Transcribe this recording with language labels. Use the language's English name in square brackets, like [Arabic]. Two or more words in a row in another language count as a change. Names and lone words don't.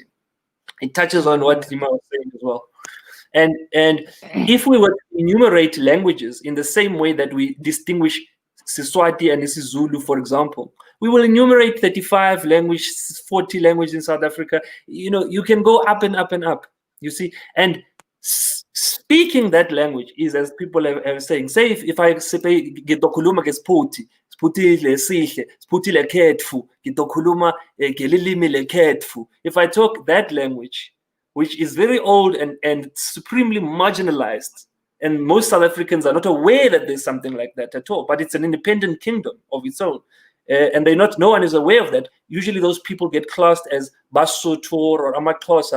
[English] It touches on what Dima was saying as well. And if we were to enumerate languages in the same way that we distinguish Siswati and isiZulu, for example, we will enumerate 35 languages, 40 languages in South Africa. You know, you can go up and up and up, you see. And speaking that language is, as people are saying, say if I say [Swati] ngitokhuluma ngeSphuti, Sputi lesihle, Sputi lekhetfu, ngitokhuluma ngelilimi lekhetfu. [English] If I talk that language, which is very old and supremely marginalized, and most South Africans are not aware that there's something like that at all, but it's an independent kingdom of its own. And no one is aware of that. Usually those people get classed as Basotho or Amaxhosa.